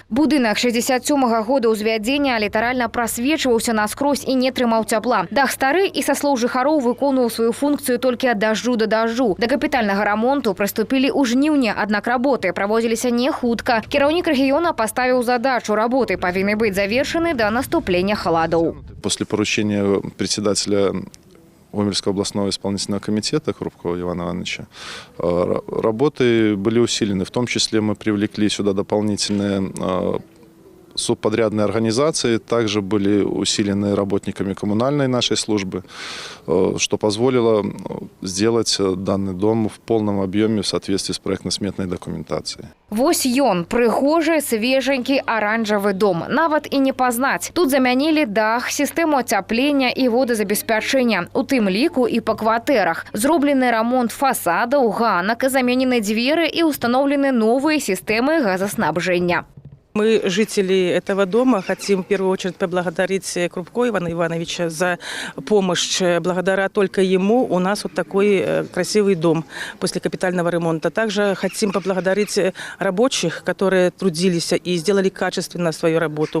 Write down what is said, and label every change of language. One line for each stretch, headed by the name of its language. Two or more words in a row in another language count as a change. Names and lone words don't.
Belarusian: Будынак 67-го года ўзвядзення літаральна прасвечваўся наскрозь і не трымаў цяпла. Дах стары і, са слоў жыхароў, выконваў сваю функцыю толькі ад дажджу да дажджу. Да капітальнага рамонту прыступілі ў жніўні, аднак работы праводзіліся не хутка. Кіраўнік рэгіёна паставіў задачу: работы павінны быць завершаны да наступлення халадоў.
Russian: После поручения председателя Гомельского областного исполнительного комитета Крупкова Ивана Ивановича работы были усилены. В том числе мы привлекли сюда дополнительные субподрядные организации, также были усилены работниками коммунальной нашей службы, что позволило сделать данный дом в полном объеме в соответствии с проектно-сметной документацией.
Belarusian: Вось ён, прыгожы, свеженькі аранжавы дом. Нават і не пазнаць. Тут замянілі дах, сістэму ацяплення і водазабеспячэння. У тым ліку і па кватэрах. Зроблены рамонт фасадаў, ганак, заменены дзверы і установлены новыя сістэмы газаснабжэння.
Russian: Мы, жители этого дома, хотим в первую очередь поблагодарить Крупко Ивана Ивановича за помощь. Благодаря только ему у нас вот такой красивый дом после капитального ремонта. Также хотим поблагодарить рабочих, которые трудились и сделали качественно свою работу.